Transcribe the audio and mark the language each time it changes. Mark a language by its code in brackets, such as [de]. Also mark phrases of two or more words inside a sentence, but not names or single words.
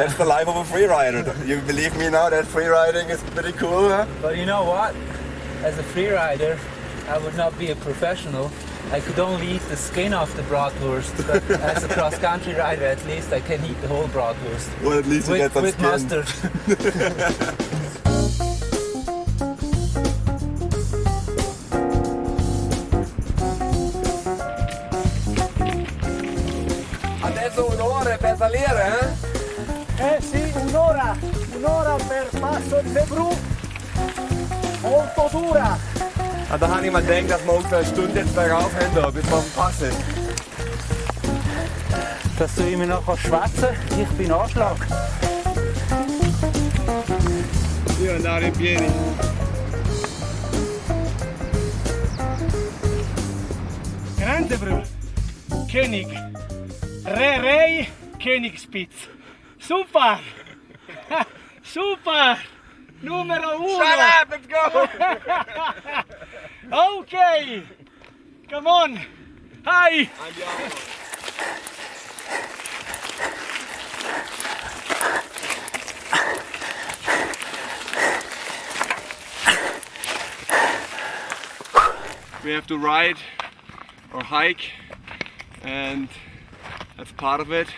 [en] That's the life of a freerider. You believe me now that freeriding is pretty cool, huh? But you know what? As a freerider, I would not be a professional. I could only eat the skin off the bratwurst, but as a cross-country rider, at least I can eat the whole bratwurst. Well, at least you get some with skin. mustard. [it] Adesso un'ora per salire, eh? Sì, un'ora per passo di Zebru, molto dura. [de] Da habe ich mal gedacht, dass wir ungefähr eine Stunde jetzt bergauf haben, da, bis wir auf dem Pass sind. Dass du immer noch schwätzen kannst, ich bin Anschlag. [it] Io andare in piedi. Grande Bruder. [de] König. Rey, Königspitz. [it] Super! Super! Numero uno! [en] Shut up, let's go! Okay! Come on! Hi! [it] Andiamo! [en] We have to ride or hike, and that's part of it.